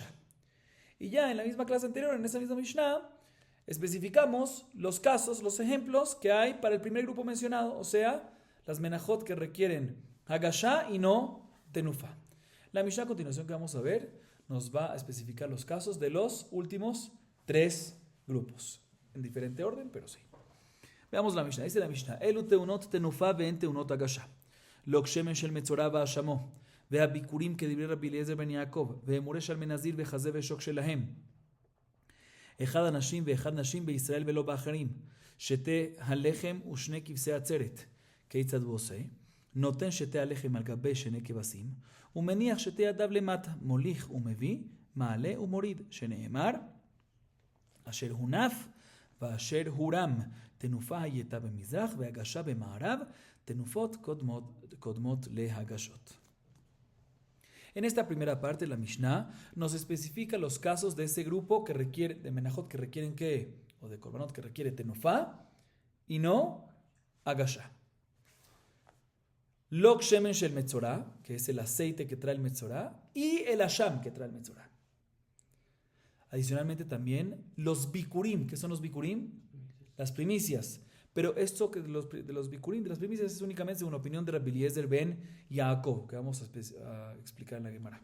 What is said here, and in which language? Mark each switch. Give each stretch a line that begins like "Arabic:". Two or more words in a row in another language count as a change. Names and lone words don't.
Spanish: Y ya en la misma clase anterior, en esa misma Mishnah, especificamos los casos, los ejemplos que hay para el primer grupo mencionado, o sea, las menachot que requieren hagashá y no tenufá. La Mishnah a continuación que vamos a ver nos va a especificar los casos de los últimos tres grupos. En diferente orden, pero sí. Veamos la Mishnah. Dice la Mishnah:
Hebrew: אלו טעונות תנופה ואין טעונות הגשה. לוג שמן של מצורע ואשמו. והביקורים כדברי רבי אליעזר בן יעקב, ואמורי של מנזיר וחזה ושוק שלהם. אחד אנשים ואחד נשים בישראל ולא באחרים. שתי הלחם ושני כבשי עצרת. כיצד הוא עושה? נותן שתי הלחם על גבי שני כבשים, ומניח שתי ידיו למטה, מוליך ומביא, מעלה ומוריד, שנאמר, אשר הונף ואשר הורם. תנופה הייתה במזרח והגשה במערב, תנופות קודמות להגשות.
Spanish: En esta primera parte, la Mishnah nos especifica los casos de ese grupo que requiere, de menachot que requieren ¿qué? O de korbanot que requiere tenufá y no hagashá.
Hebrew: לוג שמן של מצורע,
Spanish: que es el aceite que trae el metzorah, y el asham que trae el metzorah. Adicionalmente también los bikurim. ¿Qué son los bikurim? Las primicias. Pero esto que de los bikurim, de las primicias, es únicamente una opinión de Rabbi Eliezer ben Yaakov, que vamos a explicar en la Gemara.